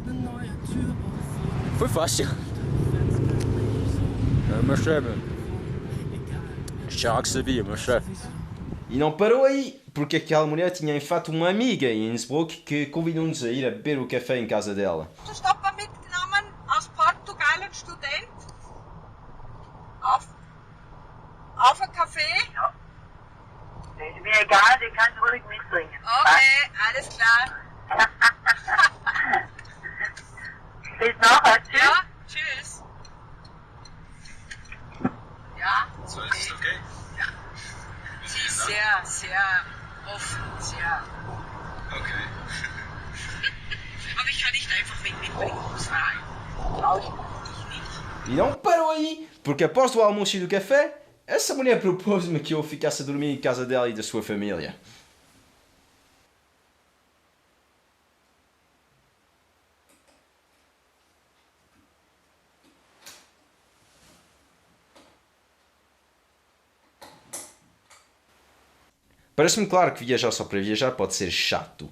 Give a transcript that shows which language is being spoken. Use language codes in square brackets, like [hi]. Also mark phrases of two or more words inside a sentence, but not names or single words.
[pt] Foi fácil. Mas já que sabia, mas E não parou aí, porque aquela mulher tinha em fato uma amiga em Innsbruck que convidou-nos a ir a beber o café em casa dela. [de] Stopper mitgenommen aus Portugal, ein Student. Auf ein Café? Ja. Das ist mir egal, den kannst du ruhig mitbringen. Okay, alles klar. Bis nachher. Tschüss. Ja, tschüss. Ja, So ist es okay? sie ist sehr, sehr offen, sehr. Okay. Aber ich kann nicht einfach mitbringen, muss rein. Brauche ich nicht. [pt] E não parou aí, porque após o almoço e do café, essa mulher propôs-me que eu ficasse a dormir em casa dela e da sua família. Parece-me claro que viajar só para viajar pode ser chato.